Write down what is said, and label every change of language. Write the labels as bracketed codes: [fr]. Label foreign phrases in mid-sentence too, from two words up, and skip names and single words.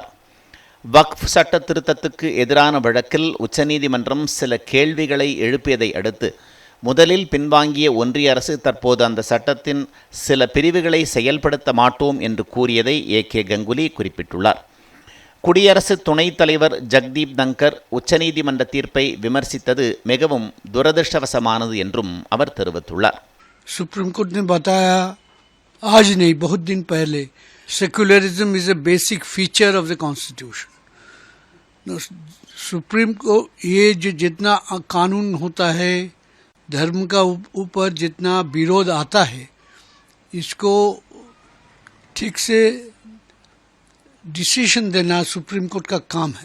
[ta] வக்ஃப் சட்ட திருத்தத்துக்கு எதிரான வழக்கில் உச்சநீதிமன்றம் சில கேள்விகளை எழுப்பியதை அடுத்து முதலில் பின்வாங்கிய ஒன்றிய அரசு தற்போது அந்த சட்டத்தின் சில பிரிவுகளை செயல்படுத்த மாட்டோம் என்று கூறியதை ஏ.கே. கங்குலி குறிப்பிட்டுள்ளார். குடியரசு துணைத் தலைவர் ஜக்தீப் தங்கர் உச்சநீதிமன்ற தீர்ப்பை விமர்சித்தது மிகவும் துரதிர்ஷ்டவசமானது என்றும் அவர் தெரிவித்துள்ளார். [hi] सुप्रीम कोर्ट ने बताया आज नहीं बहुत दिन पहले [en] secularism is a basic feature of the constitution. [hi] सुप्रीम को ये जो जितना कानून होता है धर्म का ऊपर जितना विरोध आता है इसको ठीक से डिसीजन देना सुप्रीम कोर्ट का काम है.